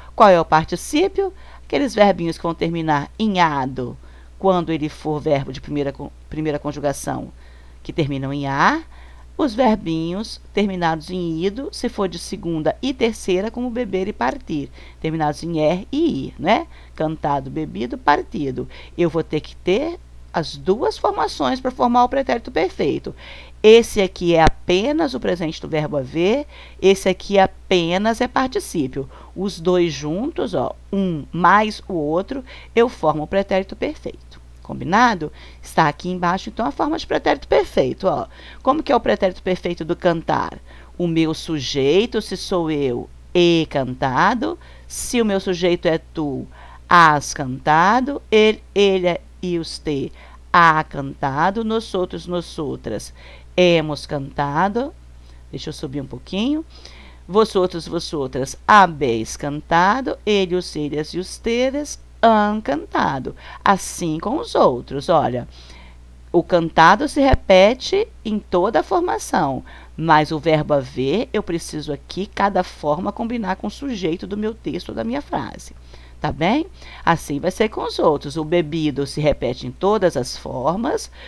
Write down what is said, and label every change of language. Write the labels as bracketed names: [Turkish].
[Portuguese] Qual é o particípio? Aqueles verbinhos que vão terminar em ado, quando ele for verbo de primeira conjugação, que terminam em a. Os verbinhos terminados em ido, se for de segunda e terceira, como beber e partir, terminados em er e ir, né? Cantado, bebido, partido. Eu vou ter que ter as duas formações para formar o pretérito perfeito. Esse aqui é apenas o presente do verbo haver, esse aqui apenas é particípio. Os dois juntos, um mais o outro, eu formo o pretérito perfeito. Combinado? Está aqui embaixo, então, a forma de pretérito perfeito. Como que é o pretérito perfeito do cantar? O meu sujeito, se sou eu, e cantado. Se o meu sujeito é tu, [Spanish] has cantado. [Portuguese] Ele e [Spanish] usted, ha cantado. Nosotros, nosotras, hemos cantado. [Portuguese] Deixa eu subir um pouquinho. [Spanish] Vosotros, vosotras, habéis cantado. [Portuguese] Eles e [Spanish] ustedes han cantado. [Portuguese] Assim com os outros. Olha, o cantado se repete em toda a formação, mas o verbo haver, eu preciso aqui, cada forma, combinar com o sujeito do meu texto ou da minha frase. Tá bem? Assim vai ser com os outros. O bebido se repete em todas as formas.